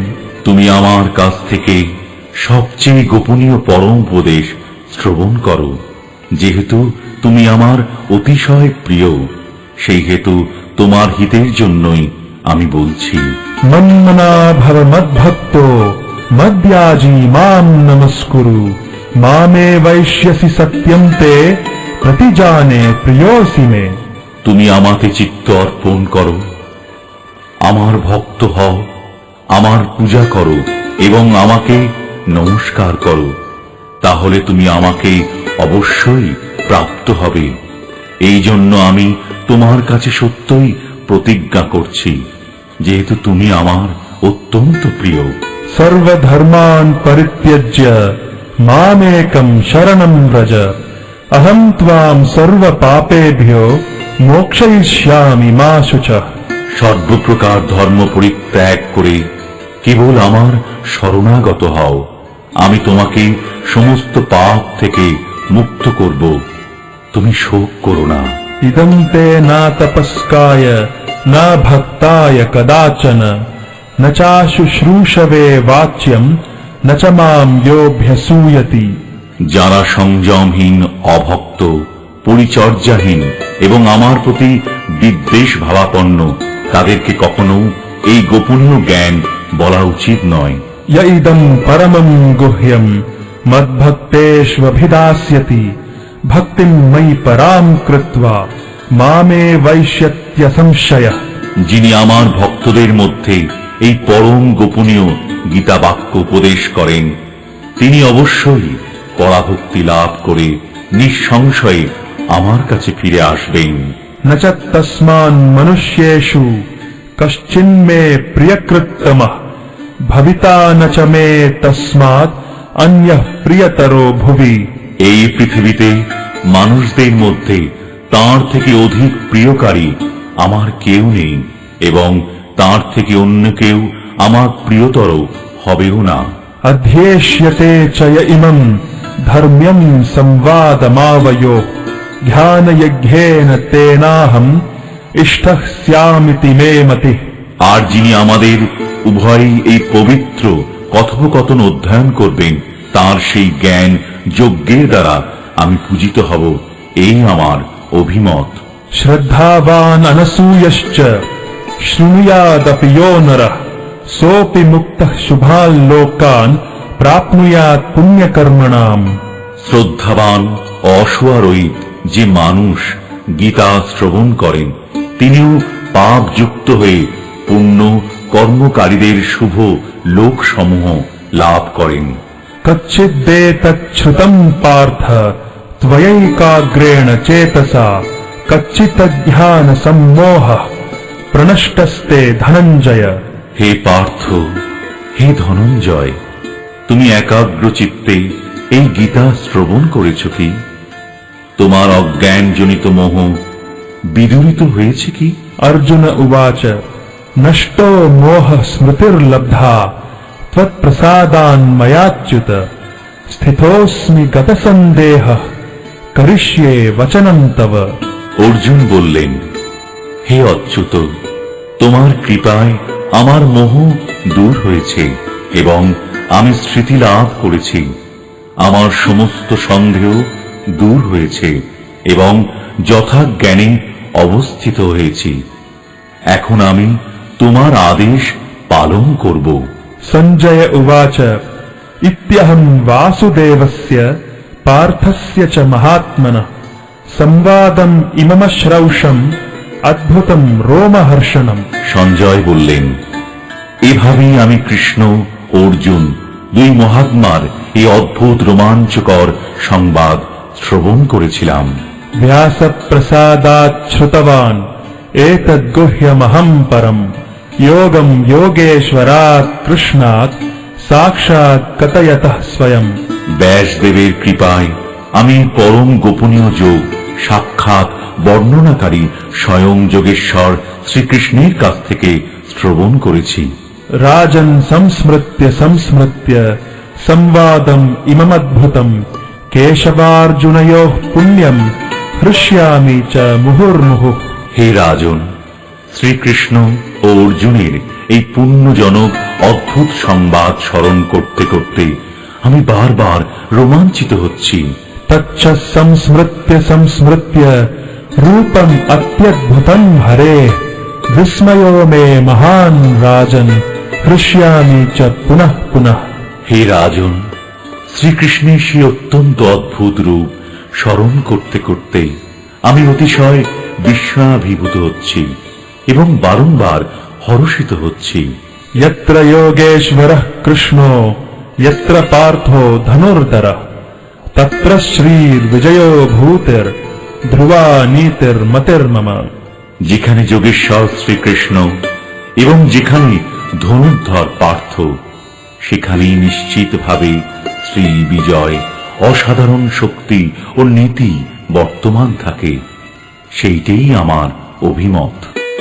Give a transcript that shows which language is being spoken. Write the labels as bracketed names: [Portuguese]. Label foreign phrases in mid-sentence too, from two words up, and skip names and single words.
[Bangla] তুমি আমার কাছ থেকে সবচেয়ে গোপনীয় পরম উপদেশ শ্রবণ করো। যেহেতু তুমি আমার অতিশয় প্রিয়, সেই হেতু তোমার হিতের জন্যই আমি বলছি। [Sanskrit] मन्मना भव मद्भक्तो मद्याजी मां नमस्कुरु, मामे वैश्यसि सत्यं ते प्रतिजाने प्रियोऽसि मे। [Bangla] তুমি আমাতে চিত্ত অর্পণ করো, আমার ভক্ত হও, আমার পূজা করো এবং আমাকে নমস্কার করো, তাহলে তুমি আমাকে অবশ্যই প্রাপ্ত হবে। এই জন্য আমি তোমার কাছে সত্যই প্রতিজ্ঞা করছি, যেহেতু তুমি আমার অত্যন্ত প্রিয়। [Sanskrit] सर्वधर्मान् परित्यज्य मामेकं शरणं व्रज, अहं त्वां सर्वपापेभ्यो मोक्षयिष्यामि मा शुचः। [Bangla] সর্বপ্রকার ধর্ম পরিত্যাগ করে কেবল আমার শরণাগত হও, আমি তোমাকে সমস্ত পাপ থেকে মুক্ত করব। তুমি শোক করো না। [Sanskrit] इदं ते न तपस्काय न भक्ताय कदाचन, न चाशुश्रूषवे वाच्यं न च मां योऽभ्यसूयति। [Bangla] যারা সংযমহীন, অভক্ত, পরিচর্যাহীন এবং আমার প্রতি বিদ্বেষ ভাবাপন্ন, তাদেরকে কখনো এই গোপনীয় জ্ঞান বলা উচিত নয়। [Sanskrit] य इदं परमं गुह्यं मद्भक्तेष्वभिधास्यति, भक्तिं मयि परां कृत्वा मामे वैश्यत्यसंशयः। [Bangla] যিনি আমার ভক্তদের মধ্যে এই পরম গোপনীয় গীতা বাক্য উপদেশ করেন, তিনি অবশ্যই পরাভক্তি লাভ করে নিঃসংশয়ে আমার কাছে ফিরে আসবেন। [Sanskrit] न च तस्मान् मनुष्येषु कश्चिन्मे प्रियकृत्तमः, भविता न च मे तस्मात् अन्यः प्रियतरो भुवि। [Bangla] এই পৃথিবীতে মানুষদের মধ্যে তার থেকে অধিক প্রিয়কারী আমার কেউ নেই এবং তার থেকে অন্য কেউ আমার প্রিয়তর হবেও না। [Sanskrit] अध्येष्यते च य इमं धर्म्यं संवादमावयो, ध्यानयज्ञेन तेनाहम् इष्टः स्यामिति मे मतिः। [Bangla] আর যিনি আমাদের উভয়ই এই পবিত্র কথোপকথন অধ্যয়ন করবেন, তার সেই জ্ঞান যজ্ঞের দ্বারা আমি পূজিত হব, এই আমার অভিমত। [Sanskrit] श्रद्धावान् अनसूयश्च शृणुयादपि यो नरः, सोऽपि मुक्तः शुभान् लोकान् प्राप्नुयात् पुण्यकर्मणाम्। [Bangla] শ্রদ্ধাবান অসুয়ারহিত যে মানুষ গীতা শ্রবণ করেন, তিনিও পাপযুক্ত হয়ে পুণ্য কর্মকারীদের শুভ লোকসমূহ লাভ করেন। [Sanskrit] कच्चिदेतच्छ्रुतम् पार्थ त्वयैकाग्रेण चेतसा, कच्चिदज्ञानसम्मोहः प्रनष्टस्ते धनञ्जय। [Bangla] হে পার্থ, হে ধনঞ্জয়, তুমি একাগ্র চিত্তে এই গীতা শ্রবণ করেছ কি? তোমার অজ্ঞানজনিত মোহ বিদূরিত হয়েছে কি? [Sanskrit] अर्जुन उवाच नष्टो मोहः स्मृतिर्लब्धा, त्वत्प्रसादान्मयाच्युत, स्थितोऽस्मि गतसन्देहः, करिष्ये वचनं तव। [Bangla] অর্জুন বললেন, হে অচ্যুত, তোমার কৃপায় আমার মোহ দূর হয়েছে এবং আমি স্মৃতি লাভ করেছি। আমার সমস্ত সন্দেহ দূর হয়েছে এবং যথাজ্ঞানে অবস্থিত হয়েছি। এখন আমি তোমার আদেশ পালন করব। [Sanskrit] संजय उवाच इत्यहं वासुदेवस्य पार्थस्य च महात्मनः संवादम् इममश्रौषम् अद्भुतं रोमहर्षणम्। [Bangla] সঞ্জয় বললেন, এভাবেই আমি কৃষ্ণ ও অর্জুন দুই মহাত্মার এই অদ্ভুত রোমাঞ্চকর সংবাদ শ্রবণ করেছিলাম। [Sanskrit] व्यासप्रसादात् श्रुतवान् एतद्गुह्यमहं परम् योगं योगेश्वरात् कृष्णात् साक्षात् कथयतः स्वयं। [Bangla] ব্যাসদেবের কৃপায় আমি পরম গোপনীয় যোগ সাক্ষাৎ বর্ণনাকারী স্বয়ং যোগেশ্বর শ্রীকৃষ্ণের কাছ থেকে শ্রবণ করেছি। [Sanskrit] राजन् संस्मृत्य संस्मृत्य संवादम् इममद्भुतम् केशवार्जुनयोः पुण्यम् हृष्यामि च मुहुर्मुहुः। [Bangla] হে রাজন, শ্রীকৃষ্ণ ও অর্জুনের এই পুণ্যজনক অদ্ভুত সংবাদ স্মরণ করতে করতে আমি বারবার রোমাঞ্চিত হচ্ছি। [Sanskrit] तच्च संस्मृत्य संस्मृत्य रूपम् अत्यद्भुतम् हरेः विस्मयो मे महान् राजन् हृष्यामि च पुनः पुनः। [Bangla] হে রাজন, শ্রীকৃষ্ণের সেই অত্যন্ত অদ্ভুত রূপ স্মরণ করতে করতে আমি অতিশয় বিস্ময়াভিভূত হচ্ছি এবং বারংবার হর্ষিত হচ্ছি। [Sanskrit] यत्र योगेश्वरः कृष्णो यत्र पार्थो धनुर्धरः तत्र श्रीर्विजयो भूतिर् ध्रुवा नीतिर्मतिर्मम। [Bangla] যেখানে যোগেশ্বর শ্রীকৃষ্ণ এবং যেখানে ধনুর্ধর পার্থ, সেখানেই নিশ্চিতভাবে শ্রী বিজয়, অসাধারণ শক্তি ও নীতি বর্তমান থাকে। সেইটাই আমার অভিমত।